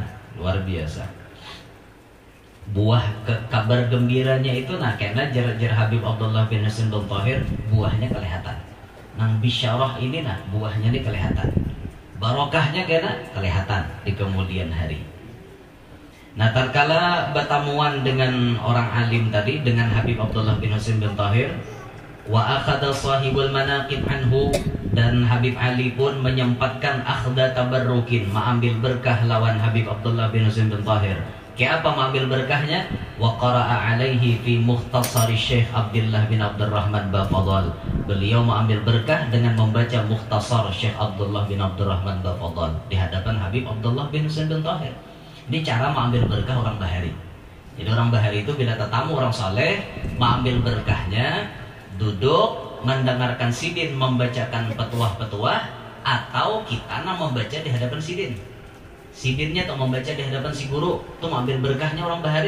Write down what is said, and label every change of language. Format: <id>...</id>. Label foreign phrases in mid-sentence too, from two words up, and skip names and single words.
<bjn>Luar biasa. Buah kabar gembiranya itu nah kena jar Habib Abdullah bin Husain bin Tahir buahnya kelihatan. nang bisyarah ini nah buahnya ini kelihatan, barokahnya kena kelihatan di kemudian hari. Nah tatkala bertamuan dengan orang alim tadi, dengan Habib Abdullah bin Husain bin Tahir,</bjn> <ar>وأخذ صاحب المناقب عنه,</ar> <bjn>dan Habib Ali pun menyempatkan</bjn> <ar>أخذ تبركا,</ar> <bjn>mengambil berkah lawan Habib Abdullah bin Husain bin Tahir. Kayak apa mengambil berkahnya?</bjn> <ar>وقرأ عليه في مختصر الشيخ عبد الله بن عبد الرحمن بافضل.</ar> <bjn>Beliau mengambil berkah dengan membaca mukhtasar Syekh Abdullah bin Abdurrahman Bafadal di hadapan Habib Abdullah bin Husain bin Tahir. Ini cara mengambil berkah orang Bahari. Jadi orang Bahari itu bila tetamu orang saleh, mengambil berkahnya, duduk mendengarkan sidin membacakan petuah-petuah, atau kita membaca di hadapan sidin. Sidinnya atau membaca di hadapan si guru itu mengambil berkahnya orang Bahari.</bjn>